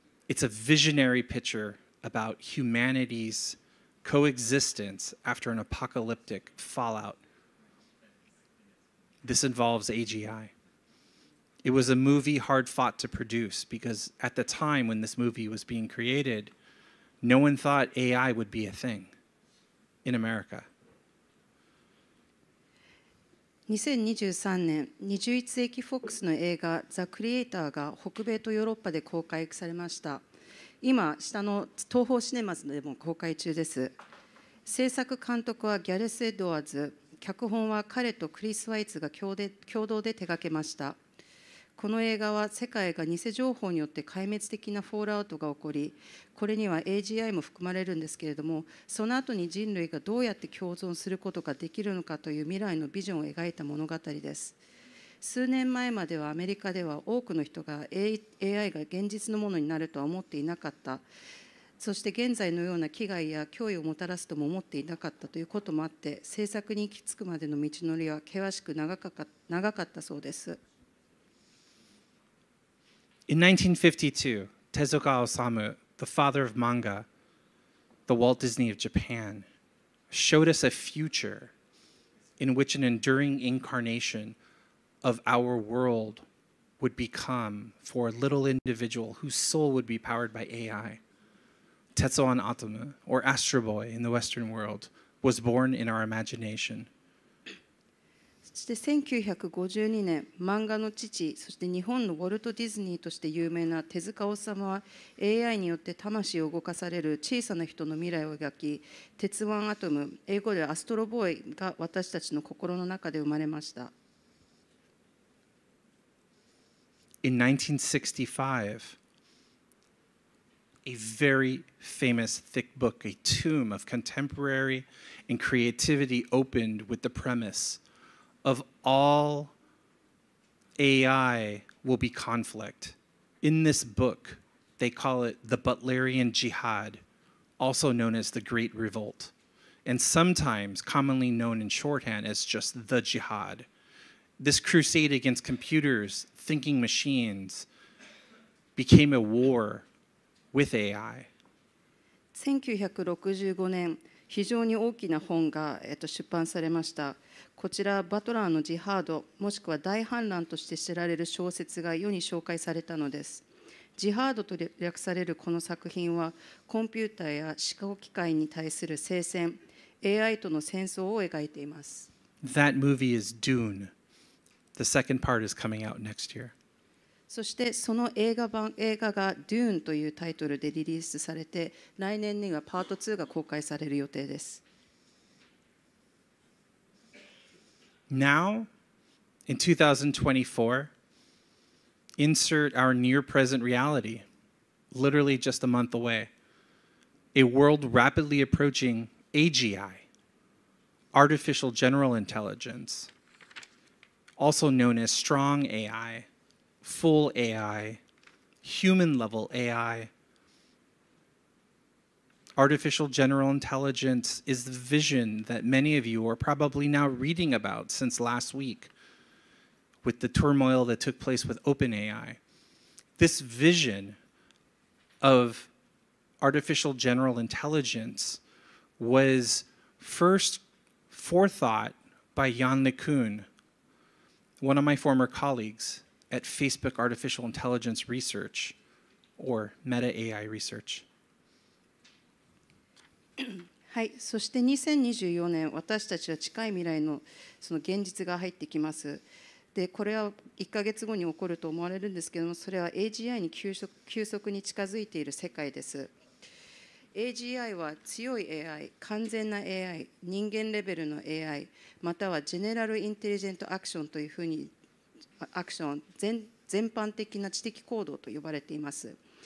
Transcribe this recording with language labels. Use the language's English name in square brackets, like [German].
[English] It's a visionary picture about humanity's coexistence after an apocalyptic fallout. This involves AGI. It was a movie hard fought to produce because at the time when this movie was being created, no one thought AI would be a thing in America. [Japanese] 2023年、21世紀フォックスの映画「ザ・クリエイター」が北米とヨーロッパで公開されました。今、下の東宝シネマズでも公開中です。制作監督はギャレス・エドワーズ、脚本は彼とクリス・ワイツが共同で手掛けました。この映画は世界が偽情報によって壊滅的なフォールアウトが起こり、これには AGI も含まれるんですけれども、その後に人類がどうやって共存することができるのかという未来のビジョンを描いた物語です。数年前まではアメリカでは多くの人が AI が現実のものになるとは思っていなかった。そして現在のような危害や脅威をもたらすとも思っていなかったということもあって、制作に行き着くまでの道のりは険しく長かったそうです。 [English] In 1952, Tezuka Osamu, the father of manga, the Walt Disney of Japan, showed us a future in which an enduring incarnation of our world would become for a little individual whose soul would be powered by AI. Tetsuan Atomu, or Astro Boy in the Western world, was born in our imagination. [Japanese] そして1952年、漫画の父、そして日本のウォルト・ディズニーとして有名な手塚治虫は AI によって魂を動かされる小さな人の未来を描き、鉄腕アトム、英語ではアストロボーイが私たちの心の中で生まれました。 [English] In 1965, a very famous thick book, a tomb of contemporary and creativity, opened with the premise of all AI will be conflict. In this book, they call it the Butlerian Jihad, also known as the Great Revolt, and sometimes commonly known in shorthand as just the Jihad. This crusade against computers, thinking machines, became a war with AI. [Japanese] 1965年、非常に大きな本が出版されました。こちら、バトラーのジハード、もしくは大反乱として知られる小説が世に紹介されたのです。ジハードと略されるこの作品は、コンピューターや思考機械に対する聖戦、AI との戦争を描いています。 [English] That movie is Dune. The second part is coming out next year. [Japanese] そしてその映画が Dune というタイトルでリリースされて、来年にはパート2が公開される予定です。 [English] Now, in 2024, insert our near-present reality, literally just a month away. A world rapidly approaching AGI, artificial general intelligence, also known as strong AI, full AI, human-level AI. Artificial general intelligence is the vision that many of you are probably now reading about since last week with the turmoil that took place with OpenAI. This vision of artificial general intelligence was first forethought by Jan LeCun, one of my former colleagues at Facebook Artificial Intelligence Research, or Meta AI Research. [Japanese] はい、そして2024年、私たちは近い未来のその現実が入ってきます。で、これは1ヶ月後に起こると思われるんですけれども、それは AGI に急速に近づいている世界です。 AGI は強い AI、完全な AI、人間レベルの AI、またはジェネラルインテリジェントアクションというふうに、アクション、全般的な知的行動と呼ばれています。